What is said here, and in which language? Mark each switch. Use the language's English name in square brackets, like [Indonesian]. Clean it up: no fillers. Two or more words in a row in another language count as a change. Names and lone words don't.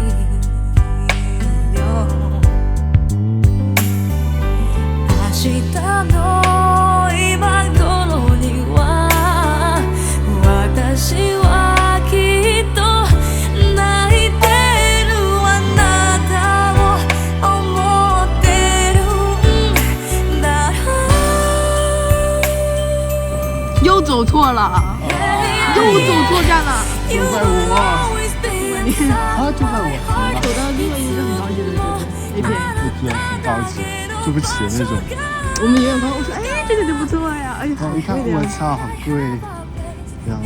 [Japanese] よ明日の今頃には私はきっと泣いてるあなたを思ってるんだろう [Chinese] 又走错了，又走错站了。就在我，啊，就在我，走到另外一个住不起的那种。我们远远看，我说，哎，这个就不错呀，哎呀，然后一看，贵的呀我操，好贵，非常